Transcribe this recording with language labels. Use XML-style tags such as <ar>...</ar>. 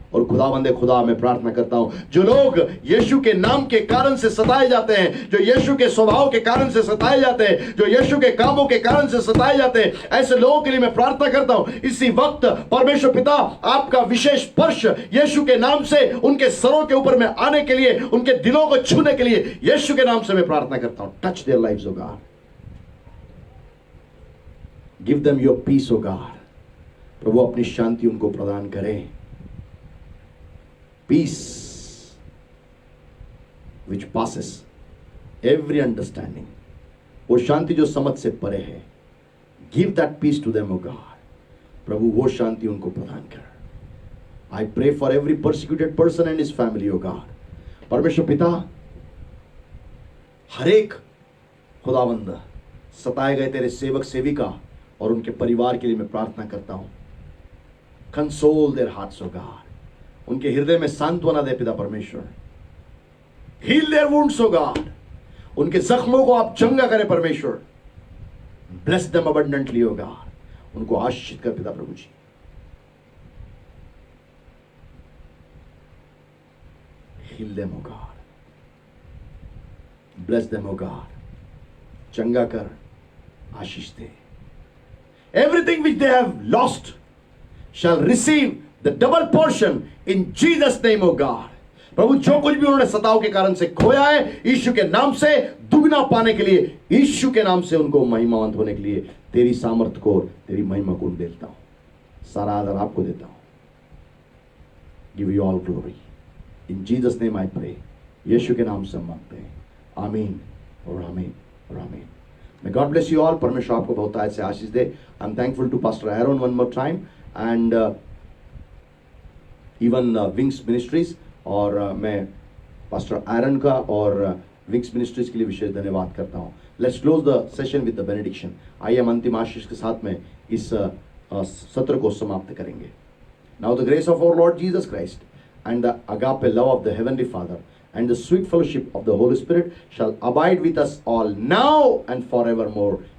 <hi>और खुदावंदे खुदा, मैं प्रार्थना करता हूं, जो लोग यीशु के नाम के कारण से सताए जाते हैं, जो यीशु के स्वभाव के कारण से सताए जाते हैं, जो यीशु के कामों के कारण से सताए जाते हैं, ऐसे लोगों के लिए मैं प्रार्थना करता हूं इसी वक्त परमेश्वर पिता, आपका विशेष स्पर्श यीशु के नाम से उनके सरों के ऊपर में आने के लिए, उनके दिलों को छूने के लिए यीशु के नाम से मैं प्रार्थना करता हूं।</hi> <en>Touch their lives O God, give them your peace O God.</en> <hi>प्रभु अपनी शांति उनको प्रदान करें।</hi> <en>Peace which passes every understanding,</en> <hi>वो शांति जो समझ से परे है,</hi> <en>give that peace to them, O God।</en> <hi>प्रभु वो शांति उनको प्रदान कर।</hi> <en>I pray for every persecuted person and his family, O God।</en> <hi>परमेश्वर पिता, हर एक खुदावंद सताए गए तेरे सेवक सेविका और उनके परिवार के लिए मैं प्रार्थना करता हूं।</hi> <en>Console their hearts, O God।</en> <hi>उनके हृदय में सांत्वना दे पिता परमेश्वर।</hi> <en>Heal their wounds, O God।</en> <hi>उनके जख्मों को आप चंगा करें परमेश्वर।</hi> <en>Bless them abundantly, O God।</en> <hi>उनको आशीषित कर पिता प्रभु जी।</hi> <en>Heal them, O God। Bless them, O God।</en> <hi>चंगा कर, आशीष दे।</hi> <en>Everything which they have lost shall receive the double portion in Jesus name, O God।</en> <hi>प्रभु जो कुछ भी उन्होंने सताव के कारण से खोया है, यीशु के नाम से दुगना पाने के लिए, यीशु के नाम से उनको महिमावंत होने के लिए तेरी सामर्थ को, तेरी महिमा को देता हूं। सारा आदर आपको देता हूं।</hi> <en>Give you all glory in Jesus name I pray.</en> <hi>यीशु के नाम से मांगते हैं, आमीन और आमीन और आमीन।</hi> <en>May God bless you all.</en> <hi>परमेश्वर आपको बहुत आयत से आशीष दे।</hi> <en>I'm thankful to Pastor Aaron one more time and even Wings Ministries,</en> <hi>और मैं पास्टर आयरन का और विंग्स मिनिस्ट्रीज के लिए विशेष धन्यवाद करता हूँ।</hi> <en>Let's close the session with the benediction.</en> <hi>आइए हम अंतिम आशीष के साथ में इस सत्र को समाप्त करेंगे।</hi> <en>Now the grace of our Lord Jesus Christ and the agape love of the Heavenly Father and the sweet fellowship of the Holy Spirit shall abide with us all now and forevermore.</en>